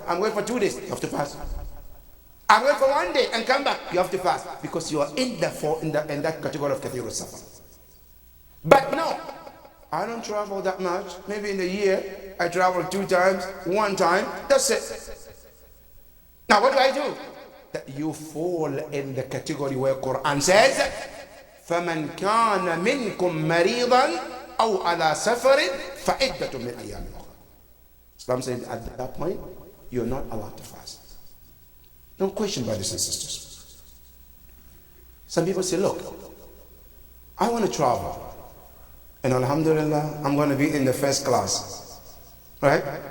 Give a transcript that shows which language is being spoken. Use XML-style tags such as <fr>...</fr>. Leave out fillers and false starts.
<en>I'm going for 2 days, you have to fast. I'm going for 1 day and come back, you have to fast. Because you are in that category of kathiru safar. But no, I don't travel that much. Maybe in a year, I travel 2 times, 1 time, that's it. Now what do? That you fall in the category where Quran says,</en> <ar>فَمَنْ كَانَ مِنْكُمْ مَرِيضًا أَوْ عَلَى سَفَرٍ فَعِدَّةٌ مِنْ أَيَّامٍ أُخَرَ.</ar> <en>Islam says at that point, you're not allowed to fast. No question, brothers and sisters. Some people say, look, I want to travel. And alhamdulillah, I'm going to be in the first class. Right?</en>